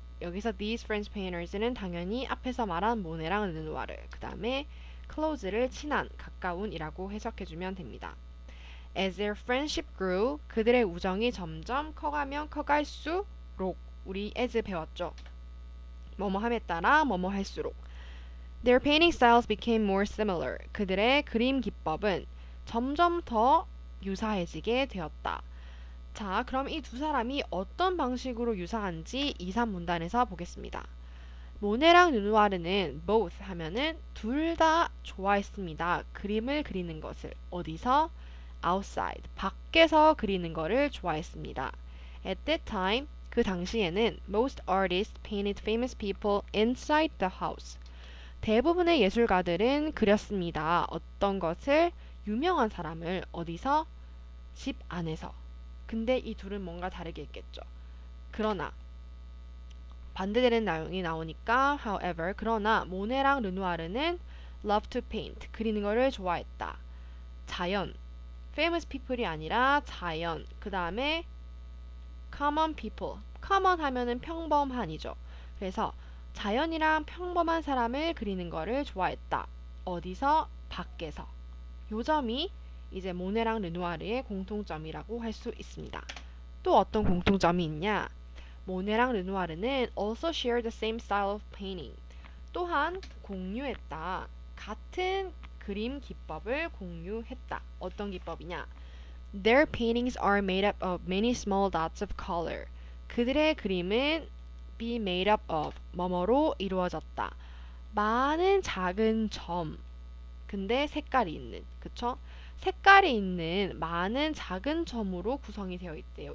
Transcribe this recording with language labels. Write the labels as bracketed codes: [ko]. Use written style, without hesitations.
[ko] 여기서 [en] these French painters [ko] 는 당연히 앞에서 말한 모네랑 르누아르, 그 다음에 close를 친한, 가까운이라고 해석해주면 됩니다. [en] As their friendship grew, [ko] 그들의 우정이 점점 커가면 커갈수록 우리 as 배웠죠. 뭐뭐 함에 따라 뭐뭐 할수록 [en] Their painting styles became more similar. [ko] 그들의 그림 기법은 점점 더 유사해지게 되었다. 자, 그럼 이 두 사람이 어떤 방식으로 유사한지 2, 3문단에서 보겠습니다. 모네랑 르누아르는 both 하면은 둘 다 좋아했습니다. 그림을 그리는 것을. 어디서? outside, 밖에서 그리는 것을 좋아했습니다. [en] At that time, [ko] 그 당시에는 [en] most artists painted famous people inside the house. [ko] 대부분의 예술가들은 그렸습니다. 어떤 것을? 유명한 사람을 어디서? 집 안에서. 근데 이 둘은 뭔가 다르게 했겠죠. 그러나 반대되는 내용이 나오니까 however 그러나 모네랑 르누아르는 [en] love to paint [ko] 그리는 거를 좋아했다. 자연 [en] famous people [ko] 이 아니라 자연 그 다음에 [en] common people [ko] common 하면은 평범한이죠. 그래서 자연이랑 평범한 사람을 그리는 거를 좋아했다. 어디서? 밖에서. 요 점이 이제 모네랑 르누아르의 공통점이라고 할 수 있습니다. 또 어떤 공통점이 있냐? [en] 모네랑 르누아르는 also share the same style of painting. [ko] 또한 공유했다. 같은 그림 기법을 공유했다. 어떤 기법이냐? [en] Their paintings are made up of many small dots of color. [ko] 그들의 그림은 [en] be made up of [ko] 뭐뭐로 이루어졌다. 많은 작은 점. 근데 색깔이 있는. 그쵸? 색깔이 있는 많은 작은 점으로 구성이 되어 있대요.